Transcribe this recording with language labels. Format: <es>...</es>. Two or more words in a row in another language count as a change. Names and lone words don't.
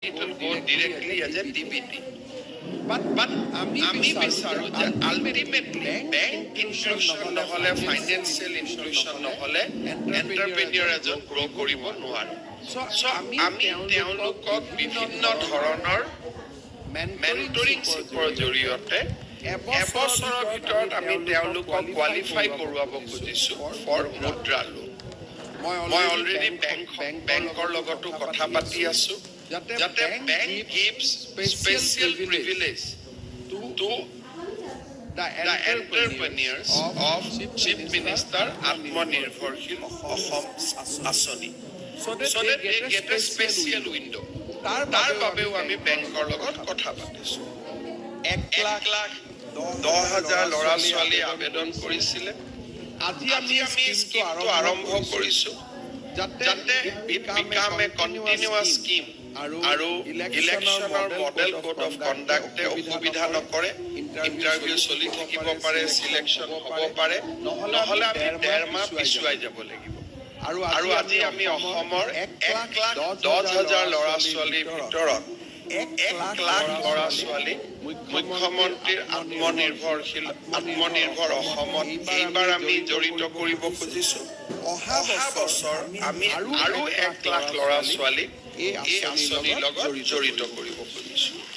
<en>It will go directly as a DBT.</en> <as>But আমি বিচাৰো যে আলটিমেটলি</as> <en>bank inclusion</en> <as>নহলে</as> <en>financial inclusion</en> <as>নহলে এন্টাৰপ্ৰেনিয়ৰ এজন গ্ৰ কৰিব নোৱাৰে সো আমি তেওঁলোকক বিভিন্ন ধৰণৰ মেন্টৰিং শিক্ষাৰ জৰিয়তে এবছৰৰ ভিতৰত আমি তেওঁলোকক কোৱালিফাই কৰোৱাব খুজিছো</as> <en>for Mudra loan</en> <as>মই অলৰেডি বেংকৰ লগতো কথা পাতি আছো যাতে বেংক</as> <en>gives special privilege to the entrepreneurs of Chief Minister Atmanirbharshil Assam Asani so that they get a special window</en> <as>তাৰ বাবেও আমি বেংকৰ লগত কথা পাতিছো 1,10,000 ল'ৰা ছোৱালী আবেদন কৰিছিলে আজি আমি স্কিমটো আৰম্ভ কৰিছো যাতে</as> <en>become a continuous scheme</en> <as>আৰু ইলেকশ্যনৰ</as> <en>model code of conduct</en> <as>অসুবিধা নকৰে ইণ্টাৰভিউ চলি থাকিব পাৰে সিলেকশ্যন হ'ব পাৰে নহলে আমি 1.5 মাহ পিছুৱাই যাব লাগিব আৰু আজি আমি অসমৰ 1,10,000 ল'ৰা ছোৱালীৰ ভিতৰত 1,00,000 ল'ৰা ছোৱালী মুখ্যমন্ত্ৰীৰ আত্মনিৰ্ভৰ অসমত এইবাৰ আমি জড়িত কৰিব খুজিছো অহা বছৰ আমি আৰু 1,00,000 ল'ৰা ছোৱালী এই আঁচনিৰ লগত জড়িত কৰিব খুজিছো</as>